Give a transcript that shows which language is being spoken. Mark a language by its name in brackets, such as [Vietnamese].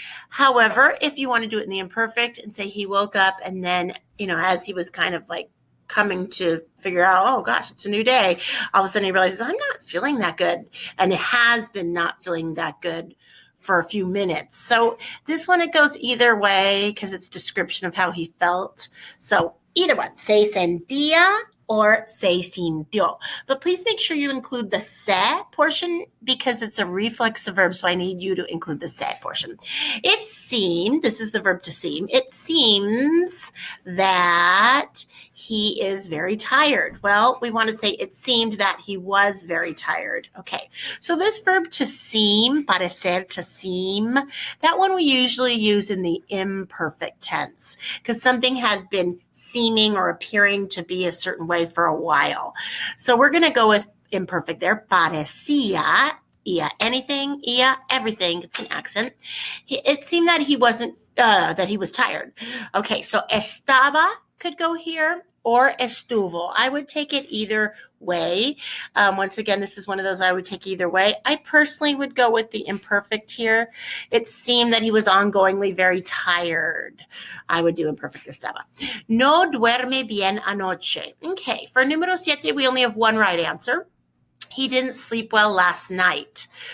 [English] However, if you want to do it in the imperfect and say he woke up and then, as he was kind of like coming to figure out, oh gosh, it's a new day, all of a sudden he realizes I'm not feeling that good, and has been not feeling that good for a few minutes. So this one, it goes either way because it's description of how he felt. So either one, [Spanish] se sentía or se sintió. [English] But please make sure you include the se portion because it's a reflexive verb, so I need you to include the se portion. It seemed, this is the verb to seem, it seems that he is very tired. Well, we want to say it seemed that he was very tired. Okay, so this verb to seem, parecer, to seem, that one we usually use in the imperfect tense because something has been seeming or appearing to be a certain way for a while. So we're going to go with imperfect there. Parecía, anything, everything. It's an accent. It seemed that he wasn't, that he was tired. Okay, so estaba could go here, or estuvo. I would take it either way. Once again, this is one of those I would take either way. I personally would go with the imperfect here. It seemed that he was ongoingly very tired. I would do imperfect estaba. [Spanish] No duerme bien anoche. [English] Okay, for número 7, we only have one right answer. He didn't sleep well last night.